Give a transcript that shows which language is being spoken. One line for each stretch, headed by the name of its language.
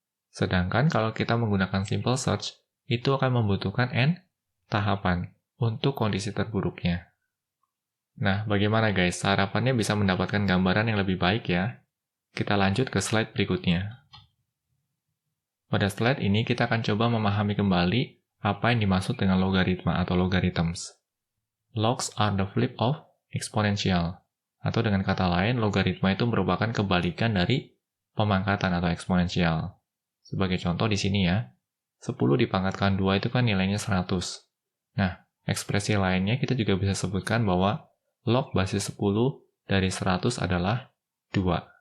Indonesian: Sedangkan kalau kita menggunakan simple search, itu akan membutuhkan n tahapan untuk kondisi terburuknya. Nah, bagaimana guys? Harapannya bisa mendapatkan gambaran yang lebih baik ya. Kita lanjut ke slide berikutnya. Pada slide ini kita akan coba memahami kembali apa yang dimaksud dengan logaritma atau logarithms.
English: Logs are the flip of exponential.
Indonesian: Atau dengan kata lain, logaritma itu merupakan kebalikan dari pemangkatan atau eksponensial. Sebagai contoh di sini ya, 10 dipangkatkan 2 itu kan nilainya 100. Nah, ekspresi lainnya kita juga bisa sebutkan bahwa log basis 10 dari 100 adalah 2.